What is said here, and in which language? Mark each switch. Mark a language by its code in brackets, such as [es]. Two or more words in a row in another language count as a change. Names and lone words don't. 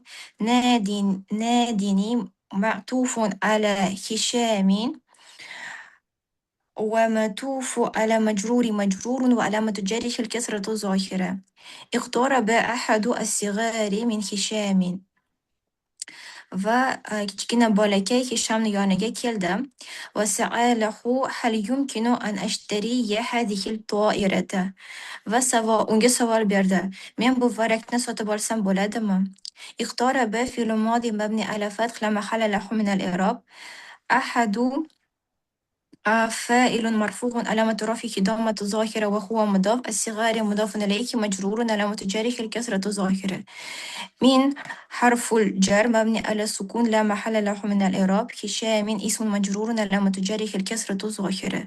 [ar] نادني معطوف على هشام ومعطوف على مجرور وعلامة جره الكسرة الظاهرة. اقترب أحد الصغار من هشام. [uz] kichkina bolakay Hishamni yoniga keldi va [ar] سأله هل يمكن أن أشتري هذه الطائرة [uz] va unga savol berdi. Men bu varrakni sotib olsam bo'ladimi? [ar] اقترب فعل ماض مبني على فتح لا محل له من الإعراب. Ahadu فاعل مرفوع علامة رفعه ضمة ظاهرة وهو مضاف. الصغار مضاف إليه مجرور علامة جره الكسرة ظاهرة. من حرف الجر مبني على السكون لا محل له من الإعراب. هشام اسم مجرور علامة جره الكسرة ظاهرة.